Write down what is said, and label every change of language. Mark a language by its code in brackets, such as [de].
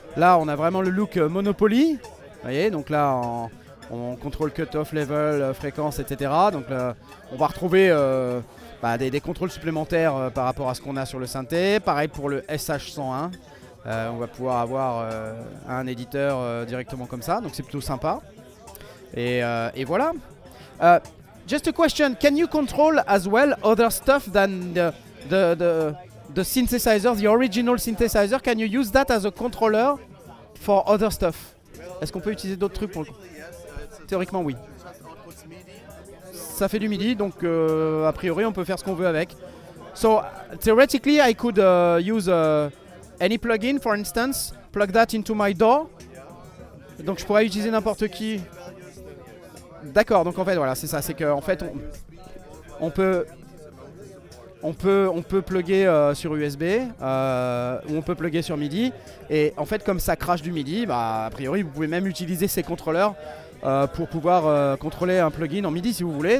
[fr] Là, on a vraiment le look Monopoly. Vous voyez, donc là, on contrôle cut-off, level, fréquence, etc. Donc là, on va retrouver des contrôles supplémentaires par rapport à ce qu'on a sur le synthé. Pareil pour le SH101. On va pouvoir avoir un éditeur directement comme ça. Donc c'est plutôt sympa. Et voilà. [en] Just a question. Can you control as well other stuff than the synthesizer, the original synthesizer? Can you use that as a controller for other stuff? [fr] Est-ce qu'on peut utiliser d'autres trucs pour le coup? Théoriquement oui. Ça fait du MIDI, donc a priori on peut faire ce qu'on veut avec. [en] So theoretically I could use any plugin, for instance, plug that into my DAW. [fr] Donc je pourrais utiliser n'importe qui. D'accord, donc en fait voilà c'est ça, c'est qu'en fait on peut plugger sur USB ou on peut plugger sur MIDI. Et en fait comme ça crache du MIDI, a priori vous pouvez même utiliser ces contrôleurs pour pouvoir contrôler un plugin en MIDI si vous voulez.